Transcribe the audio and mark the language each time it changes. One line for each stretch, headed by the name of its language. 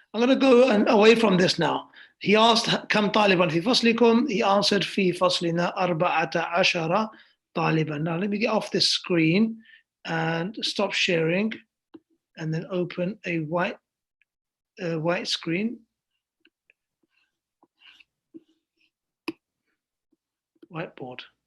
English: I'm going to go away from this now. He asked
Arabic: كم طالبا في فصلكم.
English: He answered
Arabic: في فصلنا 14 طالبا.
English: Now let me get off this screen and stop sharing, and then open a white screen. Whiteboard.